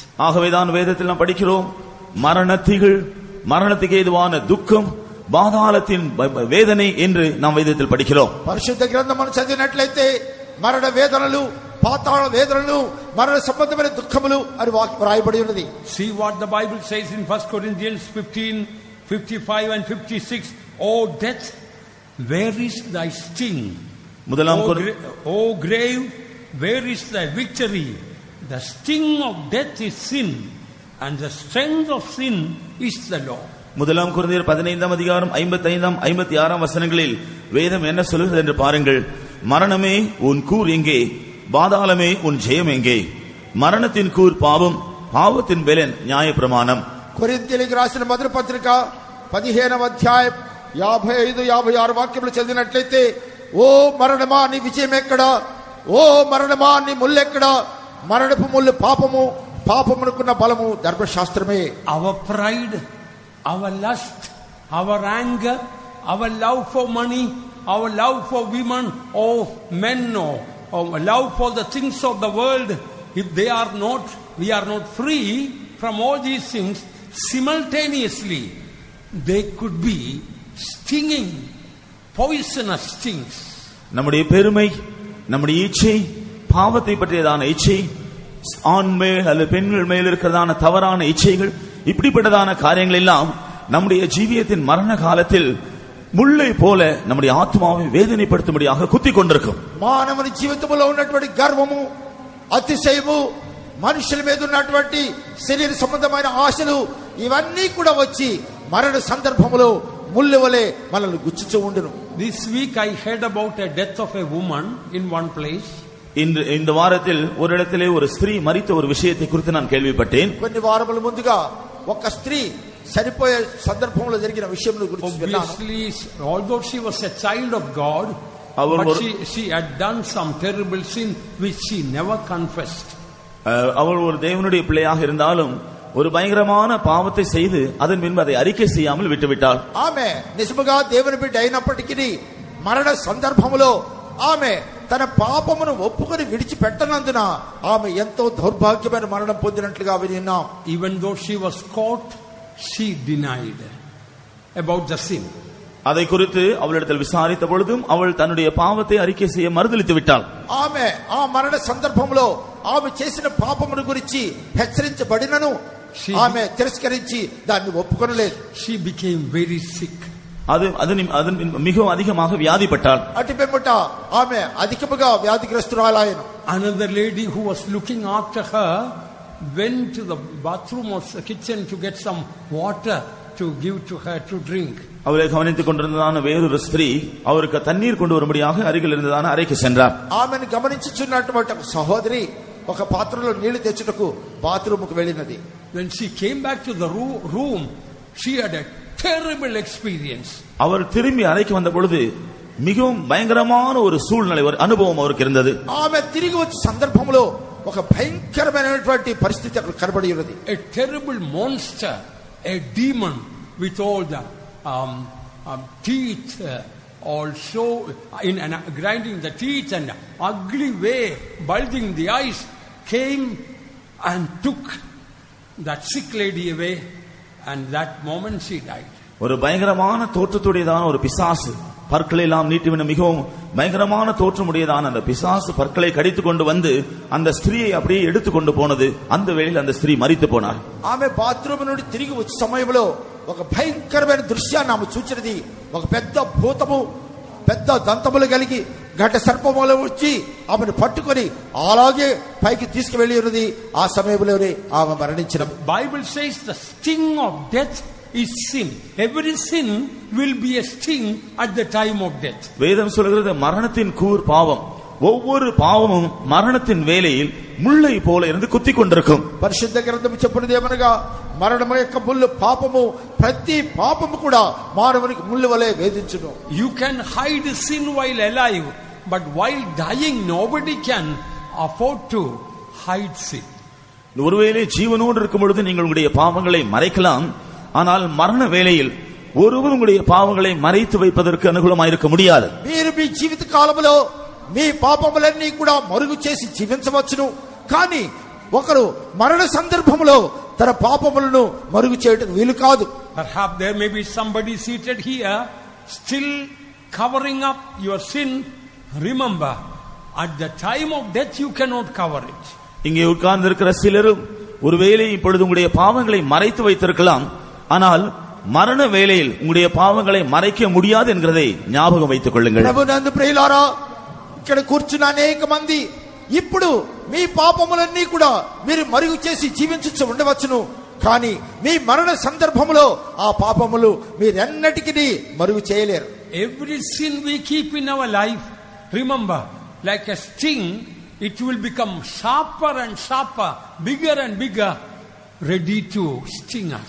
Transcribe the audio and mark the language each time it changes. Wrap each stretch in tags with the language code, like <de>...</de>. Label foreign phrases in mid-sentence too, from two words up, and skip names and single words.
<ta>ஆகவேதான் வேதத்தில் நாம் படிக்கிறோம் மரணத்திகள், மரணத்துக்கு ஏதுவான துக்கம், பாதாளத்தின் வேதனை என்று நாம் வேதத்தில் படிக்கிறோம்.</ta> <te>పరిశుద్ధ గ్రంథమును చదివినట్లయితే మరణ వేదనలు, పాతాళ వేదనలు, మరణ సంబంధమైన దుఃఖములు అని వ్రాయబడి ఉన్నది.</te> <en>See what the Bible says in 1 Corinthians 15:55 and 56. O death, where is thy sting? O grave, where is thy victory? The sting of death is sin, and the strength of sin is the law.</en> <ta>முதலாம் கொரிந்தியர் 15ஆம் அதிகாரம் 55ஆம் 56ஆம் வசனங்களில் வேதம் என்ன சொல்கிறது என்று பாருங்கள். மரணமே உன் கூர் எங்கே, பாதாளமே உன் ஜெயம் எங்கே? மரணத்தின் கூர் பாவம், பாவத்தின் பலன் நியாய பிரமாணம்.</ta> <te>కొరింథీయులకు రాసిన మొదటి పత్రిక 15వ అధ్యాయం 55-56 వాక్యములు చదివినట్లయితే, ఓ మరణమా నీ విజయం ఎక్కడా, ఓ మరణమా నీ ముళ్ళు ఎక్కడా? మరణపు ముళ్ళు పాపము, పాపమునకున్న బలము ధర్మశాస్త్రమే.</te> <en>Our pride, our lust, our anger, our love for money, our love for women or men, or love for the things of the world, if they are not, we are not free from all these things simultaneously, they could be stinging, poisonous stings.</en> <ta>நம்முடைய பெருமை, நம்முடைய இச்சை, பாவத்தை பற்றியதான இச்சை, ஆண் மேல் அல்லது பெண்கள் மேல் இருக்கிறதான தவறான இச்சைகள், இப்படிப்பட்டதான காரியங்கள் எல்லாம் நம்முடைய ஜீவியத்தின் மரண காலத்தில் முள்ளை போல நம்முடைய ஆத்மாவை வேதனைப்படுத்தும்படியாக குத்தி கொண்டிருக்கும்.</ta> <te>మానవుని జీవితంలో ఉన్నటువంటి గర్వము, అతిశయము, మనుషుల మీద ఉన్నటువంటి శరీర సంబంధమైన ఆశలు, ఇవన్నీ కూడా వచ్చి మరణ సందర్భంలో ముళ్ళు వలె మనల్ని గుచ్చుచూ ఉండును.</te> <en>This week I heard about a death of a woman in one place.</en> <ta>இந்த வாரத்தில் ஒரு இடத்திலே ஒரு ஸ்திரீ மரித்த ஒரு விஷயத்தை குறித்து நான் கேள்விப்பட்டேன்.</ta> <te>కొన్ని వారముల ముందుగా ఒక స్త్రీ చనిపోయే సందర్భంలో జరిగిన విషయం గురించి విన్నాను.</te> <en>Obviously, although she was a child of God, but she had done some terrible sin which she never confessed.</en> <ta>அவள் ஒரு தேவனுடைய பிள்ளையாக இருந்தாலும் ஒரு பயங்கரமான பாவத்தை செய்து அதன் பின்பு அதை அறிக்கை செய்யாமல் விட்டுவிட்டாள்.</ta> <te>ఆమె నిజముగా దేవుని బిడ్డ అయినప్పటికీ మరణ సందర్భంలో ఆమె తన పాపమును ఒప్పుకొని విడిచిపెట్టనందున ఆమె ఎంతో దౌర్భాగ్యమైన మరణం పొందినట్లుగా విన్నాం.</te> <en>Even though she was caught, she denied about the sin.</en> <ta>அதை குறித்து அவளிடத்தில் விசாரித்த பொழுதும் அவள் தன்னுடைய பாவத்தை அறிக்கை செய்ய மறுதலித்து விட்டாள்.</ta> <te>ఆమె ఆ మరణ సందర్భంలో ఆమె చేసిన పాపమును గురించి హెచ్చరించబడినను ఆమె తిరస్కరించి దాన్ని ఒప్పుకొనలేదు.</te> <en>She became very sick.</en> <ta>அதன் மிகவும் அதிகமாக வியாதிப்பட்டாள்.</ta> <te>అటు పిమ్మట ఆమె అధికముగా వ్యాధిగ్రస్తురాలైన.</te> <en>Another lady who was looking after her went to the bathroom or the kitchen to get some water to give to her to drink.</en> <ta>அவளை கவனித்துக் கொண்டிருந்ததான வேறொரு ஸ்திரீ அவருக்கு தண்ணீர் கொண்டு வரும்படியாக அருகில் இருந்ததான அறைக்கு சென்றார்.</ta> <te>ఆమెను గమనించుచున్నటువంటి సహోదరి ఒక పాత్రలో నీళ్లు తెచ్చుటకు బాత్రూముకు వెళ్ళినది.</te> <en>When she came back to the room, she had a terrible experience.</en> <ta>அவர் திரும்பி அறைக்கு வந்த பொழுது மிகவும் பயங்கரமான ஒரு சூழ்நிலை, ஒரு அனுபவம் அவருக்கு இருந்தது.</ta> <te>ఆమె తిరిగి వచ్చే సందర్భంలో ఒక భయంకరమైనటువంటి పరిస్థితి అక్కడ కనబడి ఉన్నది.</te> <en>A terrible monster, a demon with all the teeth, also in grinding the teeth and ugly way, bulging the eyes, came and took that sick lady away, and that moment she died.</en> <ta>ஒரு பயங்கரமான தோற்றத்துடையதான ஒரு பிசாசு, பற்களை எல்லாம் நீட்டிவின மிகவும் பயங்கரமான தோற்றமுடையதான அந்த பிசாசு பற்களை கடித்துக் கொண்டு வந்து அந்த ஸ்திரீயை அப்படியே எடுத்துக்கொண்டு போனது. அந்த வேளையில் அந்த ஸ்திரீ மரித்து போனார்.</ta> <te>ఆమె బాత్రూమ్ నుండి తిరిగి వచ్చే సమయంలో ఒక భయంకరమైన దృశ్యాన్ని ఆమె చూచినది. ఒక పెద్ద భూతము, పెద్ద దంతములు కలిగి ఘట సర్పములు వచ్చి ఆమెను పట్టుకొని అలాగే పైకి తీసుకువెళ్ళి ఉన్నది. ఆ సమయంలోనే ఆమె మరణించిన.</te> <en>Bible says the sting of death is sin. Every sin will be a sting at the time of death.</en> <ta>வேதம் சொல்கிறது மரணத்தின் கூர் பாவம். ஒவ்வொரு பாவமும் மரணத்தின் வேளையில் முள்ளை போல இருந்து குத்தி கொண்டிருக்கும்.</ta> <te>పరిశుద్ధ గ్రంథం చెప్పున్నది ఏమనగా మరణము యొక్క ముళ్ళు పాపము, ప్రతి పాపము కూడా మానవునికి ముళ్ళు వలె వేధించును.</te> <en>You can hide sin while alive, but while dying nobody can afford to hide sin.</en> <ta>ஒருவேளை ஜீவனோடு இருக்கும் பொழுது நீங்கள் உங்களுடைய பாவங்களை மறைக்கலாம், ஆனால் மரண வேளையில் ஒருவர் உங்களுடைய பாவங்களை மறைத்து வைப்பதற்கு அனுகூலமாயிருக்க முடியாது.</ta> <te>మీరు మీ జీవిత కాలంలో మీ పాపములన్నీ కూడా మరుగు చేసి జీవించవచ్చును, కానీ ఒకరు మరణ సందర్భంలో తన పాపములను మరుగు చేయడం వీలు కాదు.</te> <en>Perhaps there may be somebody seated here still covering up your sin. Remember, at the time of death you cannot cover it.</en> <ta>இங்கே உட்கார்ந்து இருக்கிற சிலரும் ஒருவேளை இப்பொழுது உங்களுடைய பாவங்களை மறைத்து வைத்திருக்கலாம், ஆனால் மரண வேளையில் உங்களுடைய பாவங்களை மறைக்க முடியாது என்கிறதை ஞாபகம் வைத்துக் கொள்ளுங்கள்.</ta> <te>ప్రభునందు ప్రియులారా, ఇక్కడ కూర్చున్న అనేక మంది ఇప్పుడు మీ పాపములన్నీ కూడా మీరు మరుగు చేసి జీవించు ఉండవచ్చును, కానీ మీ మరణ సందర్భములో ఆ పాపములు మీరెన్నటికీ మరుగు చేయలేరు.</te> <en>Every sin we keep in our life, remember, like a sting, it will become sharper and sharper, bigger and bigger, ready to sting us.</en>